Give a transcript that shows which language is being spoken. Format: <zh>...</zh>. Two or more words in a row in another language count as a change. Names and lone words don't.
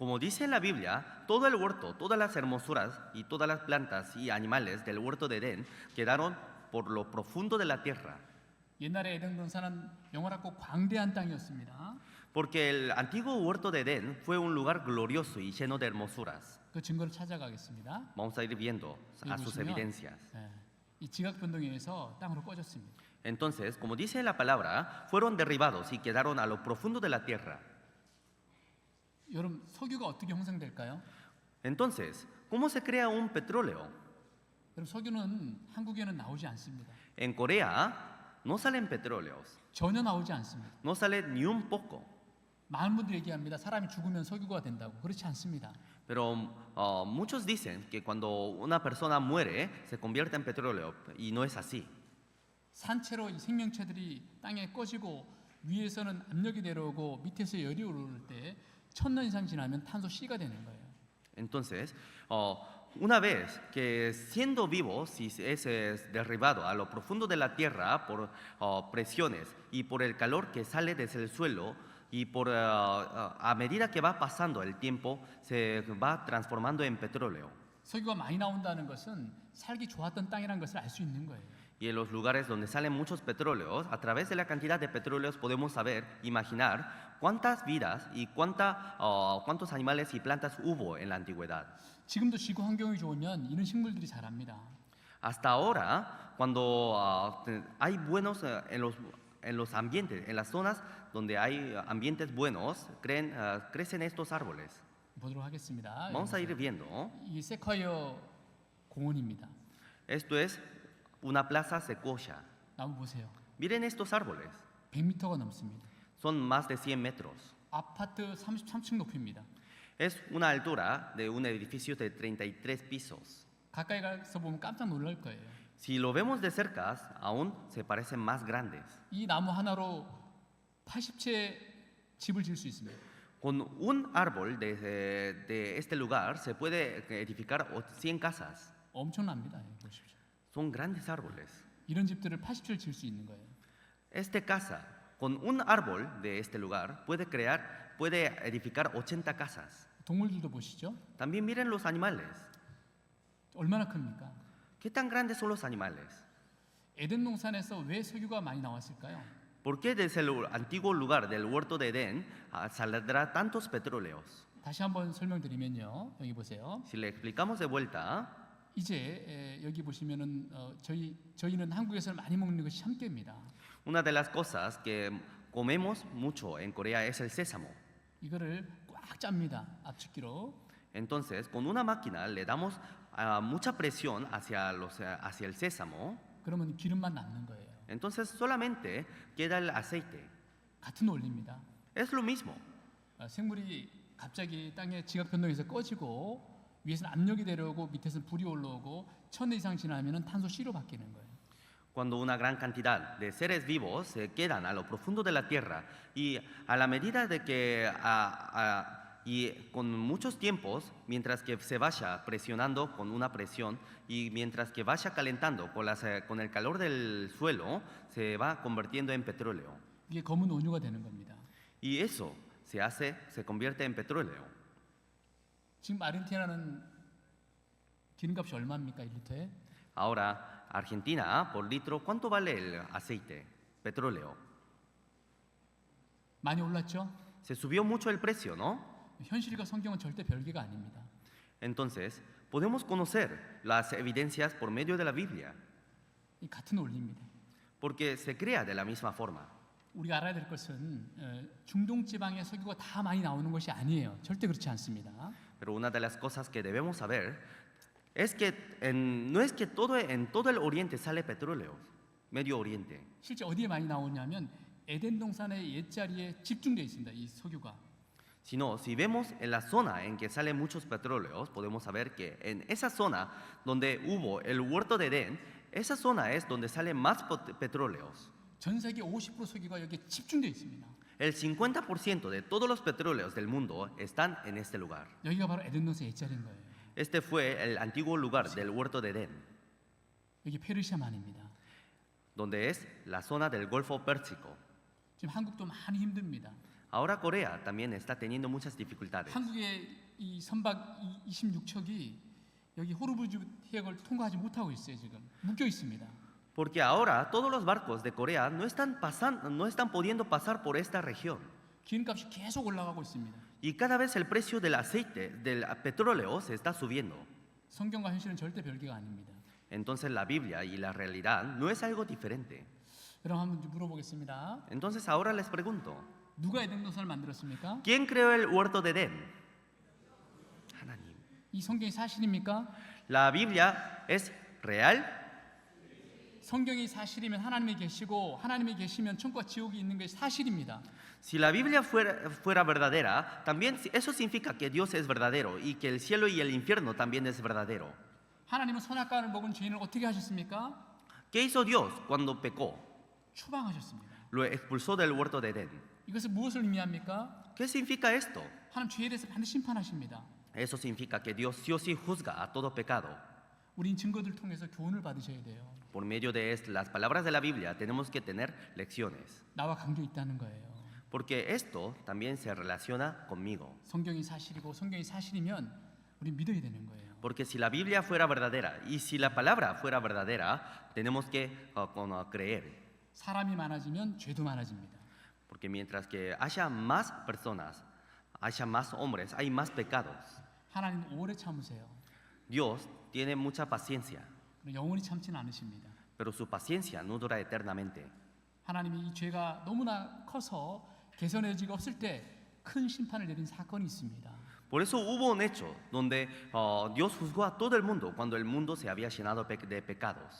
<es>Como dice la Biblia, todo el huerto, todas las hermosuras y todas las plantas y animales del huerto de Edén quedaron por lo profundo de la tierra,</es> <ko>옛날에 에덴 동산은 영원하고 광대한 땅이었습니다.</ko> <es>porque el antiguo huerto de Edén fue un lugar glorioso y lleno de hermosuras.</es> <ko>그 증거를 찾아가겠습니다.</ko> <es>Vamos a ir viendo a</es> <ko>여기</ko> <es>sus</es> <ko>보시면,</ko> <es>evidencias.</es> <ko>이 지각 변동에 의해서 땅으로 꺼졌습니다.</ko> <es>Entonces, como dice la palabra, fueron derribados y quedaron a lo profundo de la tierra.</es> <ko>여러분 석유가 어떻게 형성될까요?</ko> <es>Entonces, ¿cómo se crea un petróleo?</es> <ko>여러분 석유는 한국에는 나오지 않습니다.</ko> <es>En Corea no salen petróleos,</es> <ko>전혀 나오지 않습니다.</ko> <es>no sale ni un poco.</es> <ko>많은 분들이 얘기합니다. 사람이 죽으면 석유가 된다고. 그렇지 않습니다.</ko> <es>Pero muchos dicen que cuando una persona muere se convierte en petróleo y no es así.</es> <ko>산채로 이 생명체들이 땅에 꺼지고 위에서는 압력이 내려오고 밑에서 열이 오를 때 1000년 이상 지나면 탄소 C가 되는 거예요.</ko> <es>Entonces, una vez que siendo vivo, si es derribado a lo profundo de la tierra por presiones y por el calor que sale desde el suelo, y a medida que va pasando el tiempo, se va transformando en petróleo.</es> <ko>석유가 많이 나온다는 것은 살기 좋았던 땅이라는 것을 알 수 있는 거예요.</ko> <es>Y en los lugares donde salen muchos petróleos, a través de la cantidad de petróleos podemos saber, imaginar cuántas vidas y cuántos animales y plantas hubo en la antigüedad.</es> <ko>지금도 지구 환경이 좋으면 이런 식물들이 자랍니다.</ko> <es>Hasta ahora, cuando hay buenos en los ambientes, en las zonas donde hay ambientes buenos, crecen estos árboles.</es> <ko>보도록 하겠습니다.</ko> <es>Vamos a ir viendo.</es> <ko>이 세쿼이어 공원입니다.</ko> <es>Esto es una plaza secoya.</es> <ko>나무 보세요.</ko> <es>Miren estos árboles.</es> <ko>100m가 넘습니다.</ko> <es>Son más de 100 metros.</es> <ko>아파트 33층 높이입니다.</ko> <es>Es una altura de un edificio de 33 pisos.</es> <ko>가까이 가서 보면 깜짝 놀랄 거예요.</ko> <es>Si lo vemos de cerca, aún se parecen más grandes.</es> <ko>이 나무 하나로 80채 집을 지을 수 있습니다.</ko> <es>Con un árbol de este lugar se puede edificar 100 casas.</es> <ko>엄청납니다. 보십시오.</ko> <es>Son grandes árboles.</es> <ko>이런 집들을 80채를 지을 수 있는 거예요.</ko> <es>Esta casa, con un árbol de este lugar, puede edificar 80 casas.</es> <ko>동물들도 보시죠.</ko> <es>También miren los animales.</es> <ko>얼마나 큽니까?</ko> <es>¿Qué tan grandes son los animales?</es> <ko>에덴 동산에서 왜 석유가 많이 나왔을까요?</ko> <es>¿Por qué desde el antiguo lugar del huerto de Edén saldrá tantos petróleos?</es> <ko>다시 한번 설명드리면요. 여기 보세요.</ko> <es>Si le explicamos de vuelta,</es> <ko>이제 여기 보시면은 저희는 한국에서 많이 먹는 것이 참깨입니다.</ko> <es>una de las cosas que comemos mucho en Corea es el sésamo.</es> <ko>이거를 꽉 짭니다. 압축기로.</ko> <es>Entonces, con una máquina le damos mucha presión hacia el sésamo.</es> <ko>그러면 기름만 남는 거예요.</ko> <es>Entonces, solamente queda el aceite.</es> <ko>같은 원리입니다.</ko> <es>Es lo mismo.</es> <ko>생물이 갑자기 땅에 지각 변동에서 꺼지고 위에서는 압력이 내려오고 밑에서는 불이 올라오고 1000년 이상 지나면은 탄소 C로 바뀌는 거예요.</ko> <es>Cuando una gran cantidad de seres vivos se quedan a lo profundo de la tierra y a la medida de que y con muchos tiempos, mientras que se vaya presionando con una presión y mientras que vaya calentando con el calor del suelo, se va convirtiendo en petróleo.</es> <ko>이게 검은 원유가 되는 겁니다.</ko> <es>Y eso se convierte en petróleo.</es> <ko>지금 아르헨티나는 기름값이 얼마입니까? 1리터에?</ko> <es>Ahora, Argentina, por litro, ¿cuánto vale el aceite, petróleo?</es> <ko>많이 올랐죠?</ko> <es>Se subió mucho el precio, ¿no?</es> <ko>현실과 성경은 절대 별개가 아닙니다.</ko> <es>Entonces, podemos conocer las evidencias por medio de la Biblia,</es> <ko>이 같은 원리입니다.</ko> <es>porque se crea de la misma forma.</es> <ko>우리가 알아야 될 것은 중동 지방의 석유가 다 많이 나오는 것이 아니에요. 절대 그렇지 않습니다.</ko> <es>Pero una de las cosas que debemos saber es que no es que en todo el Oriente sale petróleo, Medio Oriente.</es> <ko>실제 어디에 많이 나오냐면 에덴 동산의 옛자리에 집중되어 있습니다. 이 석유가.</ko> <es>Sino, si vemos en la zona en que salen muchos petróleos, podemos saber que en esa zona donde hubo el huerto de Edén, esa zona es donde salen más petróleos.</es> <ko>전 세계 50% 석유가 여기에 집중되어 있습니다.</ko> <es>El 50% de todos los petróleos del mundo están en este lugar.</es> <ko>여기가 바로 에덴 동산의 옛자리인 거예요.</ko> <es>Este fue el antiguo lugar del huerto de Edén,</es> <ko>여기 페르시아만입니다.</ko> <es>donde es la zona del Golfo Pérsico.</es> <ko>지금 한국도 많이 힘듭니다.</ko> <es>Ahora Corea también está teniendo muchas dificultades.</es> <ko>한국의 이 선박 26척이 여기 호르무즈 해역을 통과하지 못하고 있어요. 지금 묶여 있습니다.</ko> <es>Porque ahora todos los barcos de Corea no están pudiendo pasar por esta región.</es> <ko>기름값이 계속 올라가고 있습니다.</ko> <es>Y cada vez el precio del aceite, del petróleo, se está subiendo.</es> <ko>성경과 현실은 절대 별개가 아닙니다.</ko> <es>Entonces la Biblia y la realidad no es algo diferente.</es> <ko>여러분 한번 물어보겠습니다.</ko> <es>Entonces ahora les pregunto,</es> <ko>누가 에덴 동산을 만들었습니까?</ko> <es>¿quién creó el huerto de Edén?</es> <ko>하나님. 이 성경이 사실입니까?</ko> <es>¿La Biblia es real?</es> <ko>성경이 사실이면 하나님이 계시고 하나님이 계시면 천국과 지옥이 있는 것이 사실입니다.</ko> <es>Si la Biblia fuera verdadera, también eso significa que Dios es verdadero y que el cielo y el infierno también es verdadero.</es> <ko>하나님은 선악과를 먹은 죄인을 어떻게 하셨습니까?</ko> <es>¿Qué hizo Dios cuando pecó?</es> <ko>추방하셨습니다.</ko> <es>Lo expulsó del huerto de Edén.</es> <ko>이것은 무엇을 의미합니까?</ko> <es>¿Qué significa esto?</es> <ko>하나님 죄에 대해서 반드시 심판하십니다.</ko> <es>Eso significa que Dios sí o sí juzga a todo pecado.</es> <ko>우린 증거들 통해서 교훈을 받으셔야 돼요.</ko> <es>Por medio de las palabras de la Biblia tenemos que tener lecciones.</es> <ko>나와 관계 있다는 거예요.</ko> <es>Porque esto también se relaciona conmigo.</es> <ko>성경이 사실이고 성경이 사실이면 우리 믿어야 되는 거예요.</ko> <es>Porque si la Biblia fuera verdadera y si la palabra fuera verdadera, tenemos que creer.</es> <ko>사람이 많아지면 죄도 많아집니다.</ko> <es>Porque mientras que haya más personas, haya más hombres, hay más pecados.</es> <ko>하나님 오래 참으세요.</ko> <es>Dios tiene mucha paciencia,</es> <ko>영원히 참지는 않으십니다.</ko> <es>pero su paciencia no dura eternamente.</es> <ko>하나님이 이 죄가 너무나 커서 개선의 여지가 없을 때 큰 심판을 내린 사건이 있습니다.</ko> <es>Por eso hubo un hecho donde Dios juzgó a todo el mundo cuando el mundo se había llenado de pecados.</es>